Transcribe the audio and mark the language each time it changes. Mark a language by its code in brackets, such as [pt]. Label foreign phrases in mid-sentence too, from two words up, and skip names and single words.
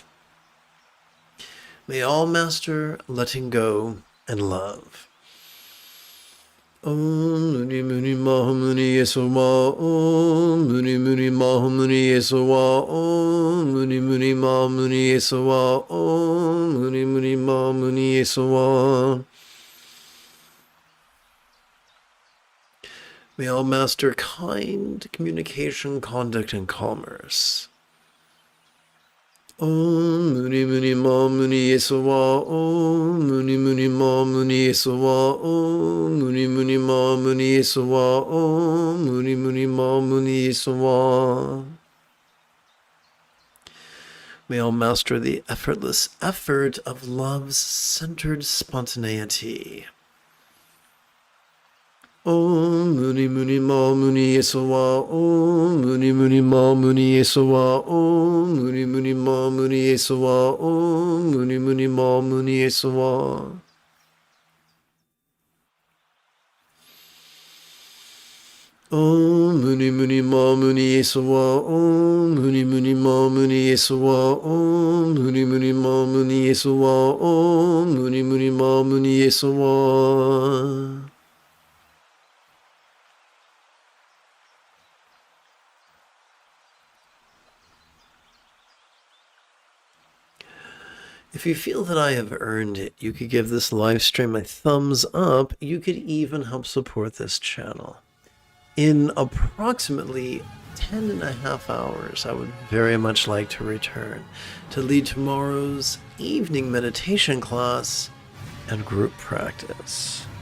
[en] May all master letting go and love. [sa] ॐ मुनि मुनि महा मुनये स्वाहा. ॐ मुनि मुनि महा मुनये स्वाहा. ॐ मुनि मुनि महा मुनये स्वाहा. ॐ मुनि मुनि महा मुनये स्वाहा. [en] May all master kind communication, conduct, and commerce. [sa] ॐ मुनि मुनि महा मुनये स्वाहा. ॐ मुनि मुनि महा मुनये स्वाहा. ॐ मुनि मुनि महा मुनये स्वाहा। ॐ मुनि मुनि महा मुनये स्वाहा. [en] May all master the effortless effort of love's centered spontaneity. [sa] ॐ मुनि मुनि महा मुनये स्वाहा. ॐ मुनि मुनि महा मुनये स्वाहा। ॐ मुनि मुनि महा मुनये स्वाहा. ॐ मुनि मुनि महा मुनये स्वाहा. ॐ मुनि मुनि महा मुनये स्वाहा. ॐ मुनि मुनि महा मुनये स्वाहा। ॐ मुनि मुनि महा मुनये स्वाहा. ॐ मुनि मुनि महा मुनये स्वाहा. [en] If you feel that I have earned it, you could give this live stream a thumbs up. You could even help support this channel. In approximately 10.5 hours, I would very much like to return to lead tomorrow's evening meditation class and group practice.